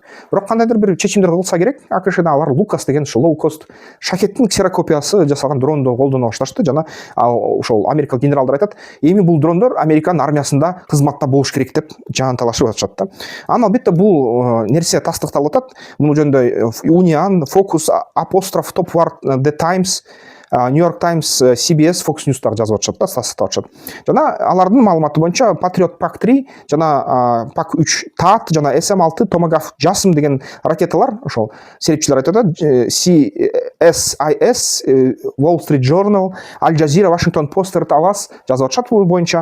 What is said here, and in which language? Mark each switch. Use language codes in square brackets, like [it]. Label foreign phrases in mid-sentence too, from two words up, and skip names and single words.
[ky] Бирок кандайдыр бир чечимдер кылса керек. АКШда алар Лукас деген лоу-кост шахеттин ксерокопиясы жасалган дронду колдоно башташты. Жана ошол америкалык генералдар айтат, эми бул дрондор Американын армиясында кызматта болуш керек деп жан талашып атышат да. Албетте бул нерсе тастыкталып атат. Муну жөнүндө Union, Focus, Apostrophe, Top War, The Times, New York Times, CBS, Fox News дагы жазып атышат да, тастыктап атышат. Жана алардын маалыматы боюнча Patriot PAC-3 жана PAC-3 TAT жана SM-6 Tomahawk жасым деген ракеталар, ошол серепчилер айтат, CSIS, Wall Street Journal, Al Jazeera, Washington Post Аваз жазып атышат бул боюнча.